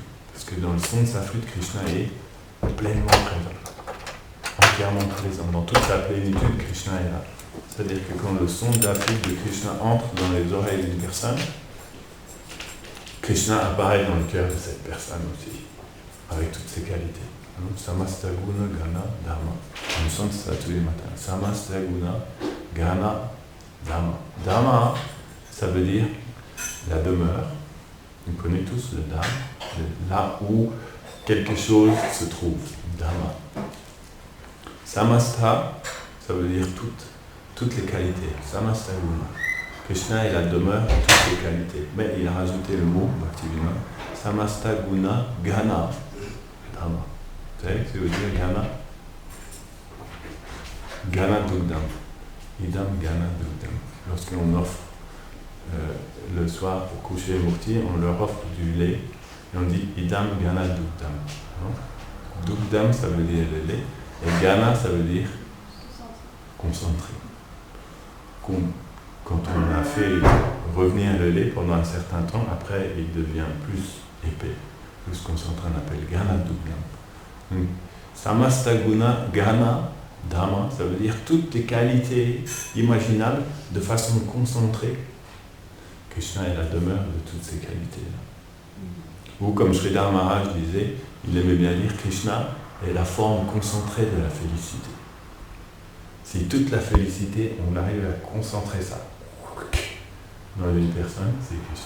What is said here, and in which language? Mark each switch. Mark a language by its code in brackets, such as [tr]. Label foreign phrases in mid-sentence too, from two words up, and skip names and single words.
[fr] Parce que dans le son de sa flûte, Krishna est pleinement présent, entièrement présent. Dans toute sa plénitude, Krishna est là. C'est-à-dire que quand le son de la flûte de Krishna entre dans les oreilles d'une personne, Krishna apparaît dans le cœur de cette personne aussi, avec toutes ses qualités. [sa] Samasta guna gana dharma. [fr] On chante ça tous les matins. [sa] Samasta guna gana dharma. [fr] Dharma, ça veut dire la demeure. Vous connaissez tous le dharma, là où quelque chose se trouve. Dharma. Samasta, ça veut dire toutes les qualités. [sa] Samasta guna. [fr] Krishna est la demeure de toutes les qualités. Mais il a rajouté le mot, [sa] Bhaktivinoda, Samasta guna gana dharma. [fr] Vous savez ce que veut dire Gana ? [sa] Gana Dugdam. Idam Gana Dugdam. [fr] Lorsqu'on offre le soir pour coucher Murti, on leur offre du lait et on dit [sa] Idam Gana Dugdam. [fr] Dugdam, ça veut dire le lait, et Gana, ça veut dire concentré. Quand on a fait revenir le lait pendant un certain temps, après il devient plus épais, plus concentré, on appelle [sa] Gana Dugdam. Samasta guna gana dharma, [fr] ça veut dire toutes les qualités imaginables de façon concentrée. Krishna est la demeure de toutes ces qualités-là. Ou comme Sridhar Maharaj disait, il aimait bien dire Krishna est la forme concentrée de la félicité. Si toute la félicité, on arrive à concentrer ça dans une personne, c'est Krishna.